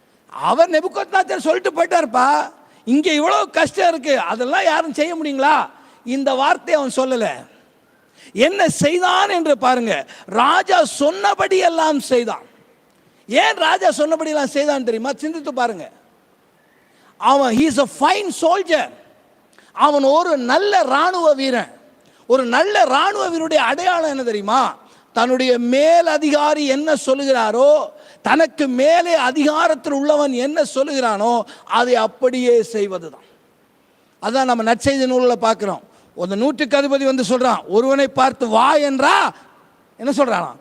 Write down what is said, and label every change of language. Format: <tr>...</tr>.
<ta>அவர் நெபுக்கோத்நேச்சார் சொல்லிட்டு போயிட்டாருப்பா, இங்க இவ்வளவு கஷ்டம் இருக்கு, அதெல்லாம் யாரும் செய்ய முடியுங்களா? இந்த வார்த்தையை அவன் சொல்லல. என்ன செய்தான் என்று பாருங்க. ராஜா சொன்னபடி எல்லாம் செய்தான். ஏன் ராஜா சொன்னபடி எல்லாம் செய்தான் தெரியுமா? சிந்தித்து பாருங்க. அவன்</ta> <en>he is a fine soldier.</en> <ta>அவன் ஒரு நல்ல ராணுவ வீரன். ஒரு நல்ல ராணுவ வீரனுடைய அடையாளம் என்ன தெரியுமா? தன்னுடைய மேல் அதிகாரி என்ன சொல்லுகிறாரோ, தனக்கு மேலே அதிகாரத்தில் உள்ளவன் என்ன சொல்லுகிறானோ அதை அப்படியே செய்வதுதான். அதான் நம்ம நற்செய்தி நூலில் பார்க்கிறோம். ஒரு நூற்றுக்கு அதிபதி வந்து சொல்றான், ஒருவனை பார்த்து வா என்றா என்ன சொல்றானா?</ta>